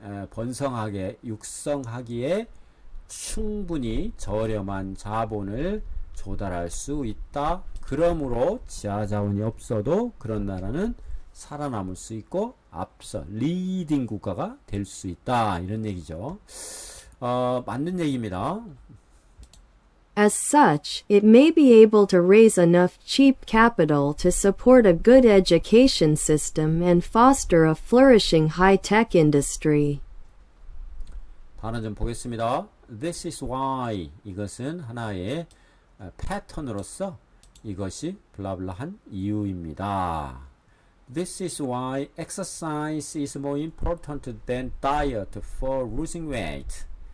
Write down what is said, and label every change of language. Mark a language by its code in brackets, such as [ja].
[ko] 번성하게, 육성하기에 충분히 저렴한 자본을 조달할 수 있다. 그러므로 지하자원이 없어도 그런 나라는 살아남을 수 있고 앞서 리딩 국가가 될 수 있다. 이런 얘기죠. 맞는 얘기입니다. [en] As such, it may be able to raise enough cheap capital to support a good education system and foster a flourishing high-tech industry. [ko] 단어 좀 보겠습니다. [en] This is why, [ko] 이것은 하나의 패턴으로서 이것이 블라블라한 이유입니다. [en] This is why exercise is more important than diet for losing weight.